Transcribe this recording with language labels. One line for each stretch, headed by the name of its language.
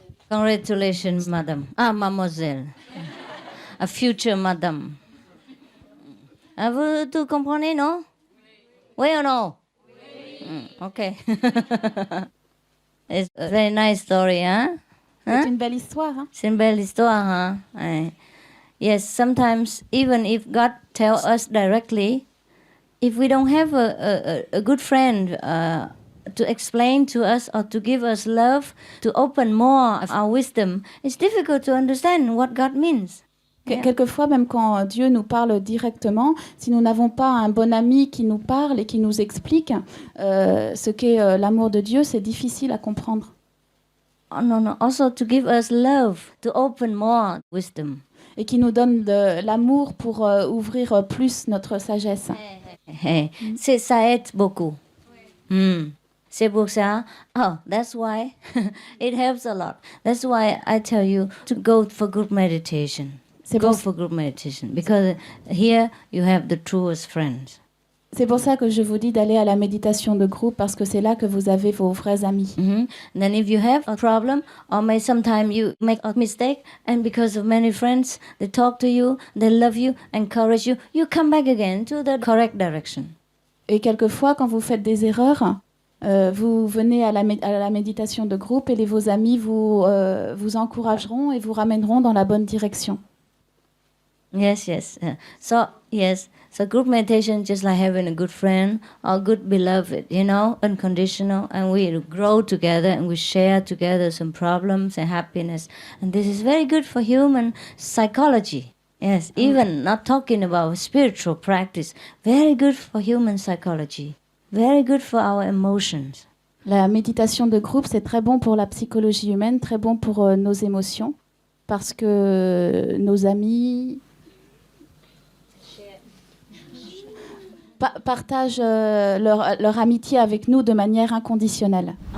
English: Congratulations, madam. Mademoiselle. A future madam.
French: Vous tout comprenez, non? Oui ou non? Okay.
English: It's a very nice story, hein?
French: C'est une belle histoire. Hein? C'est une belle histoire, hein?
English: Yes, sometimes even if God tells us directly, if we don't have a good friend to explain to us or to give us love, to open more of our wisdom, it's difficult to understand what God means. Yeah.
French: Quelquefois, même quand Dieu nous parle directement, si nous n'avons pas un bon ami qui nous parle et qui nous explique ce qu'est l'amour de Dieu, c'est difficile à comprendre.
English: Oh, no. Also to give us love, to open more wisdom.
French: Et qui nous donne de l'amour pour ouvrir plus notre sagesse. Ça aide beaucoup. C'est pour ça.
English: Oh, that's why it helps a lot. That's why I tell you to go for group meditation. Go for group meditation because here you have the truest friends.
French: C'est pour ça que je vous dis d'aller à la méditation de groupe parce que c'est là que vous avez vos vrais amis.
English: And then if you have a problem or may sometime you make a mistake and because of many friends, they talk to you, they love you, encourage you, you come back again to the correct direction.
French: Et quelquefois, quand vous faites des erreurs, vous venez à la méditation de groupe et vos amis vous encourageront et vous ramèneront dans la bonne direction.
English: Yes. So group meditation just like having a good friend or good beloved, unconditional, and we grow together and we share together some problems and happiness. And this is very good for human psychology. Yes, even not talking about spiritual practice, very good for human psychology, very good for our emotions.
French: La méditation de groupe, c'est très bon pour la psychologie humaine, très bon pour nos émotions, parce que nos amis partagent leur amitié avec nous de manière inconditionnelle.